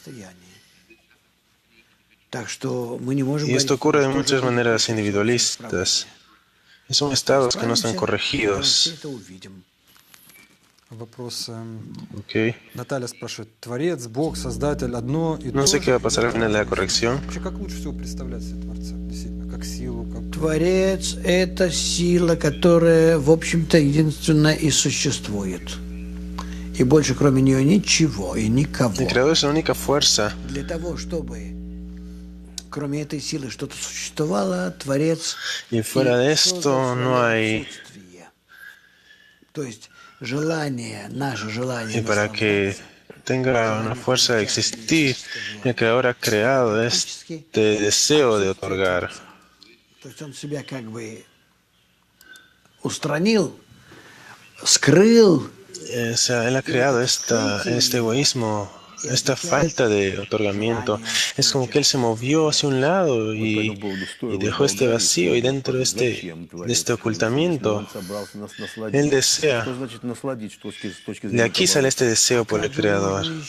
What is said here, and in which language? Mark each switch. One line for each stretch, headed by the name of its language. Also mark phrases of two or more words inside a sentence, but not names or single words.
Spanish: Y esto ocurre de muchas maneras individualistas. Son estados que no están corregidos. Okay. No sé qué va a pasar al final de la corrección.
Russian: Творец — это сила, которая, в общем-то, единственная и существует. И больше кроме нее ничего и никого.
Spanish: El Creador es la única fuerza.
Russian: Для того, чтобы кроме этой силы что-то существовало, Творец
Spanish: y fuera de esto no hay.
Russian: То есть желание, наше желание.
Spanish: Y para que tenga una fuerza de existir, el Creador ha creado este deseo de otorgar.
Russian: То есть он себя как бы устранил, скрыл.
Spanish: O sea, él ha creado este egoísmo, esta falta de otorgamiento. Es como que él se movió hacia un lado y dejó este vacío, y dentro de este ocultamiento, él desea. De aquí sale este deseo por el Creador.